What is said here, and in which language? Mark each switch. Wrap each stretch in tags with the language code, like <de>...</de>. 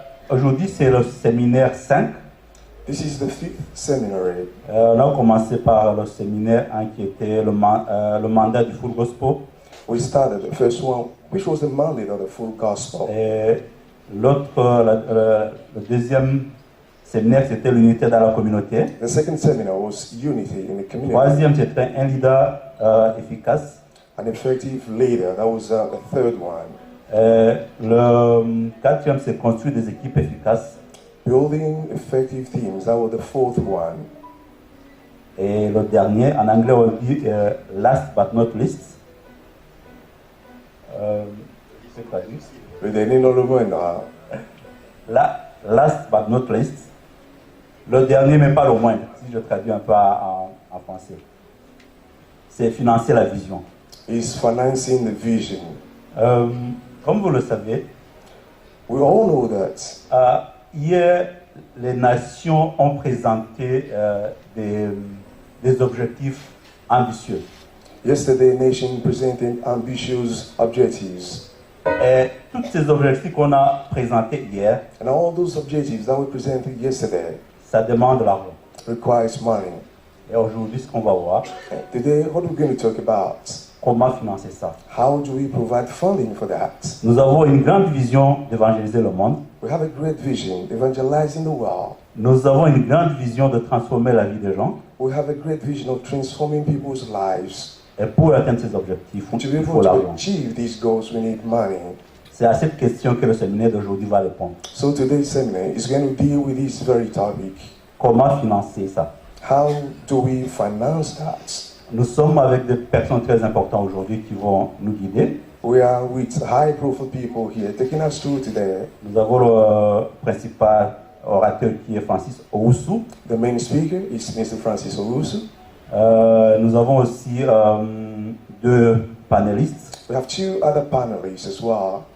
<fr>Aujourd'hui, c'est le séminaire 5.</fr> <en>This is the 5th seminary.</en> <fr>On a commencé par le séminaire 1 qui était le mandat du Full Gospel.</fr> <en>We started the first one, which was the mandate of the full gospel.</en> <fr>Et l'autre, le deuxième séminaire, c'était l'unité dans la communauté.</fr> <en>The second seminar was unity in the community.</en> <fr>Troisième, c'était un leader efficace.</fr> <en>An effective leader, that was the third one.</en> <fr>Le quatrième, c'est construire des équipes efficaces.</fr> <en>Building effective teams, that was the fourth one.</en> <fr>Et le dernier, en anglais, on dit</fr> <en>last but not least.</en> <fr>C'est quoi juste? Le dernier non le moindre.</fr> <en>Last but not least.</en> <fr>Le dernier, mais pas le moindre, si je traduis un peu en français. C'est financer la vision.</fr> <en>Is financing the vision.</en> <fr>Comme vous le savez,</fr> <en>We all know that</en> <fr>hier, les nations ont présenté des objectifs ambitieux.</fr> <en>yesterday nation presented ambitious objectives.</en> <fr>Et tous ces objectifs qu'on a présentés hier,</fr> <en>And all those objectives that were presented yesterday</en> <fr>ça demande de l'argent.</fr> <en>requires money.</en> <fr>Et aujourd'hui, ce qu'on va voir,</fr> <en>Today, what we're going to talk about,</en> <fr>comment financer ça.</fr> <en>how do we provide funding for that?</en> <fr>Nous avons une grande vision d'évangéliser le monde.</fr> <en>We have a great vision, evangelizing the world.</en> <fr>Nous avons une grande vision de transformer la vie des gens.</fr> <en>We have a great vision of transforming people's lives.</en> <fr>Et pour atteindre ces objectifs,</fr> <en>To be</en> <fr>il</fr> <en>able</en> <fr>faut</fr> <en>to</en> <fr>l'argent.</fr> <en>achieve these goals, we need money.</en> <fr>C'est à cette question que le séminaire d'aujourd'hui va répondre.</fr> <en>So today's seminar is going to deal with this very topic.</en> <fr>Comment financer ça?</fr> <en>How do we finance that?</en> <fr>Nous sommes avec des personnes très importantes aujourd'hui qui vont nous guider.</fr> <en>We are with high-profile people here taking us through today.</en> <fr>Nous avons le principal orateur qui est Francis Owusu.</fr> <en>The main speaker is Mr. Francis Owusu.</en> <fr>Nous avons aussi 2 panélistes,</fr> <en>We have 2 other panelists as well.</en>